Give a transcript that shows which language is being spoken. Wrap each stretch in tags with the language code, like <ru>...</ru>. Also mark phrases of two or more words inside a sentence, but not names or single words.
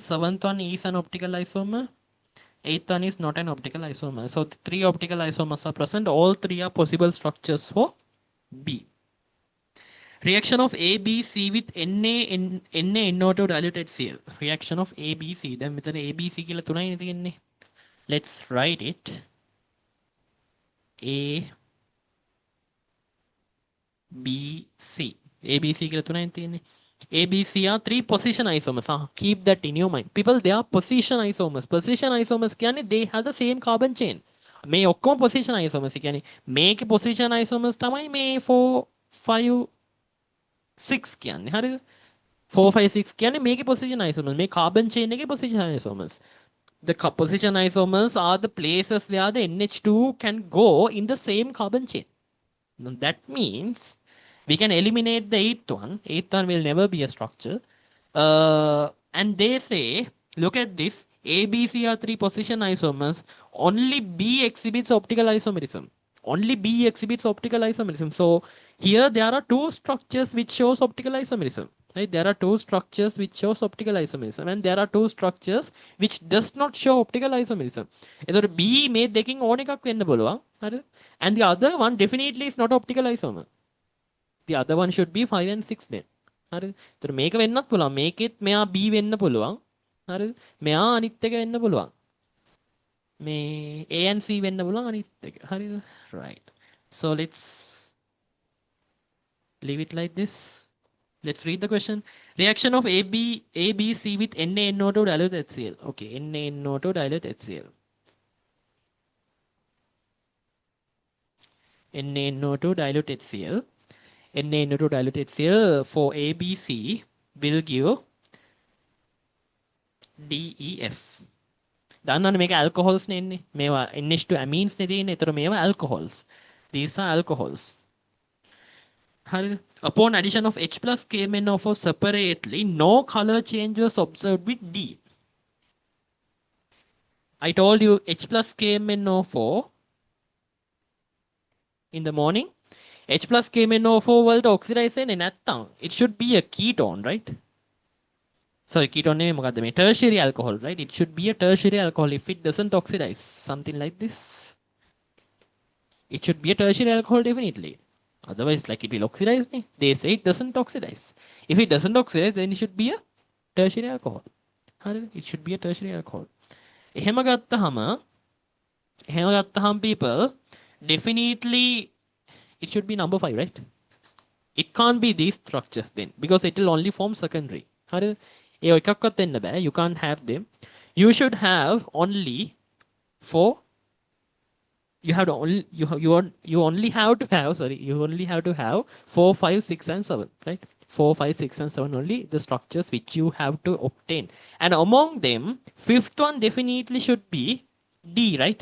<en>Seventh one is an optical isomer. Eighth one is not an optical isomer. So three optical isomers are present. All three are possible structures for B. Reaction of A, B, C with NaNO2 dilute HCl. Reaction of A, B, C. Then</en> <si>මෙතන A, B, C කියලා තුනයි තියෙන්නේ.</si> <en>Let's write it. A, B, C. A,</en> <si>B, C කියලා තුනයි තියෙන්නේ.</si> <en>A, B, C are three position isomers. Keep that in your mind. People, they are position isomers. Position isomers කියන්නේ they have the same carbon chain.</en> <si>මේ ඔක්කොම</si> <en>position isomers.</en> <si>කියන්නේ මේකේ</si> <en>position isomers</en> <si>තමයි මේ 4, 5, 6 කියන්නේ. හරිද? 4, 5, 6 කියන්නේ මේකේ</si> <en>position isomers.</en> <si>මේ</si> <en>carbon chain</en> <si>එකේ</si> <en>position isomers. The position isomers are the places where the NH2 can go in the same carbon chain. Now that means we can eliminate the eighth one. Eighth one will never be a structure. And they say, look at this. A, B, C are three position isomers. Only B exhibits optical isomerism. Only B exhibits optical isomerism. So here there are two structures which shows optical isomerism. Right? There are two structures which shows optical isomerism, and there are two structures which does not show optical isomerism.</en> <si>එතකොට B මේ දෙකෙන් ඕන එකක් වෙන්න පුළුවන්. හරිද?</si> <en>And the other one definitely is not optical isomer. The other one should be 5 and 6 then.</en> <si>හරිද? ඒතර මේක වෙන්නත් පුළුවන්. මේකෙත් මෙයා B වෙන්න පුළුවන්. හරිද? මෙයා අනිත් එක වෙන්න පුළුවන්. මේ A and C වෙන්න පුළුවන් අනිත් එක. හරිද?</si> <en>Right. So let's leave it like this. Let's read the question. Reaction of ABC with NaNO2 dilute HCl. Okay, NaNO2 dilute HCl. NaNO2 dilute HCl. NaNO2 dilute HCl for ABC will give DEF.</en> <si>දන්නවනේ මේක alcohols නේ එන්නේ. මේවා NH2 amines නේ තියෙන්නේ. ඒතර මේවා alcohols.</si> <en>These are alcohols. Upon addition of H plus KMnO4 separately, no color change was observed with D. I told you H plus KMnO4 in the morning. H plus KMnO4</en> <si>වලට oxidize වෙන්නේ නැත්තම්</si> <en>it should be a ketone, right? Sorry, ketone</en> <si>නෙමෙයි මොකද්ද මේ</si> <en>tertiary alcohol, right? It should be a tertiary alcohol if it doesn't oxidize. Something like this. It should be a tertiary alcohol definitely. Otherwise, like it will oxidize. They say it doesn't oxidize. If it doesn't oxidize, then it should be a tertiary alcohol. It should be a tertiary alcohol.</en> <si>එහෙම ගත්තහම</si> <en>people, definitely it should be number 5, right? It can't be these structures then, because it will only form secondary.</en> <si>ඒ එකක්වත් වෙන්න බෑ.</si> <en>You can't have them. You should have only 4, You have to only you only have to have, sorry, you only have to have 4, 5, 6, and 7, right? 4, 5, 6, and 7 only the structures which you have to obtain. And among them, fifth one definitely should be D, right?</en>